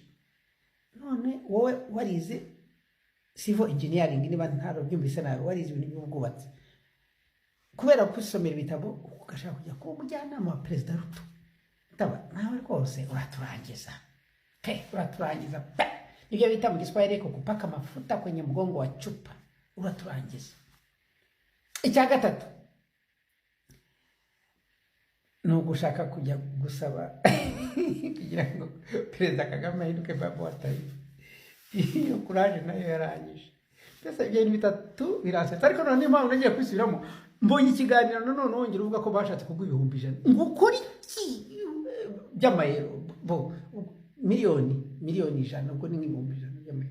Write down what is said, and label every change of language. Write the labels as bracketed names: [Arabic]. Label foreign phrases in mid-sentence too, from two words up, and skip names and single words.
[Kinyarwanda] None wowe warize [English] civil engineering [Kinyarwanda] niba ntaro byumvise nawe warize ibintu by'ubwubatsi, kubera kusomera ibitabo ugashaka kujya kuba umujyanama wa Perezida Ruto. Nawe rwose uraturangiza uraturangiza nibyo bita mu Kiswahili Ariko [Swahili] kupaka mafuta kwenye mgongo wa chupa. [Kinyarwanda] Uraturangiza. Icya gatatu no gushaka kujya gusaba kugira ngo Perezida Kagame ahinduke [Swahili] baba wa taifa. [Kinyarwanda] Iyo kuraje nayo yarangije. Pesa ibyo bitatu birasetsa, ariko none impamvu nagiye kwisubiramo mbonye ikiganiro none wongera uvuga ko bashatse kugwa 100,000 ngo ukora iki by'amayero bo miliyoni 100 ubwo ni 100,000 by'amayero.